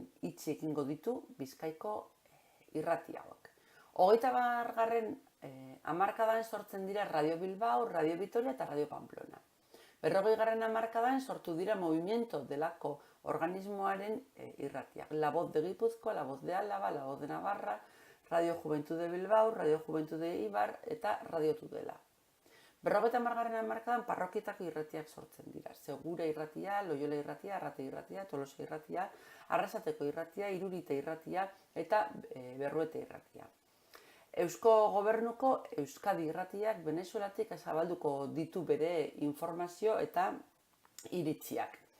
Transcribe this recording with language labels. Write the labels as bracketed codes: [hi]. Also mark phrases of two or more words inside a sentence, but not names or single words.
[eu] Itxi egingo ditu Bizkaiko irrati hauek. 20. hamarkadan sortzen dira Radio Bilbao, Radio Vitoria eta Radio Pamplona. 40. hamarkadan sortu dira Movimiento delako organismoaren irratiak. La Voz de Gipuzkoa, La Voz de Álava, La Voz de Navarra, Radio Juventud de Bilbao, Radio Juventud de Ibar eta Radio Tudela. 50. hamarkadan parrokietako irratiak sortzen dira. Segura irratia, Loiola irratia, Arrate irratia, Tolosa irratia, Arrasateko irratia, Irurite irratia eta Berruete irratia. Eusko Gobernuko Euskadi irratiak Venezuelatik zabalduko ditu bere informazio eta iritziak.